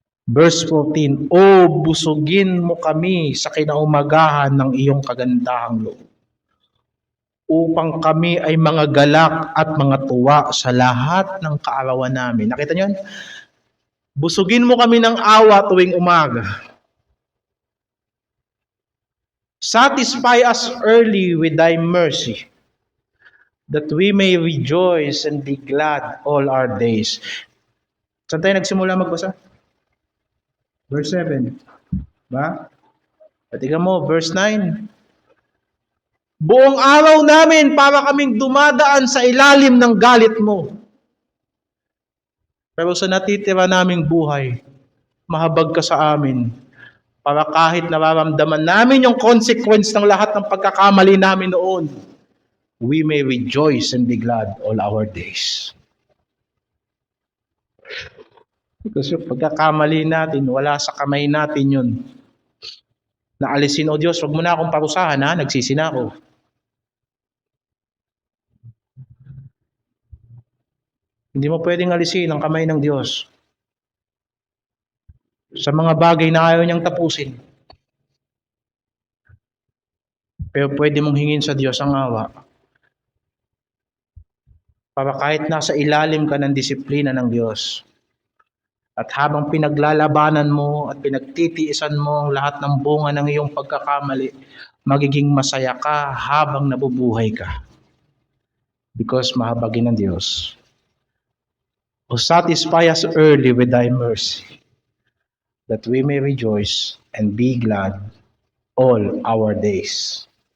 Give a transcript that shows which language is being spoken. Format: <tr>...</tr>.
<tl>Verse 14, O busugin mo kami sa kinaumagahan ng iyong kagandahang loob, upang kami ay mga galak at mga tuwa sa lahat ng kaarawan namin. Nakita niyo? Busugin mo kami ng awa tuwing umaga.</tl> <en>Satisfy us early with thy mercy, that we may rejoice and be glad all our days.</en> <tl>Saan tayo nagsimula magbasa? Verse 7. Ba? Tingnan mo, verse 9. Buong araw namin para kaming dumadaan sa ilalim ng galit mo. Pero sa natitira naming buhay, mahabag ka sa amin. Para kahit nararamdaman namin yung consequence ng lahat ng pagkakamali namin noon,</tl> <en>we may rejoice and be glad all our days.</en> <tl>Kasi pagkakamali natin, wala sa kamay natin yun. Naalisin, o Diyos, wag mo na akong parusahan, ha? Nagsisi na ako. Hindi mo pwedeng alisin ang kamay ng Diyos sa mga bagay na ayaw niyang tapusin. Pero pwede mong hingin sa Diyos ang awa para kahit nasa ilalim ka ng disiplina ng Diyos, at habang pinaglalabanan mo at pinagtitiisan mo ang lahat ng bunga ng iyong pagkakamali, magiging masaya ka habang nabubuhay ka. Because mahabagin ng Diyos.</tl> <en>O satisfy us early with thy mercy, that we may rejoice and be glad all our days.</en>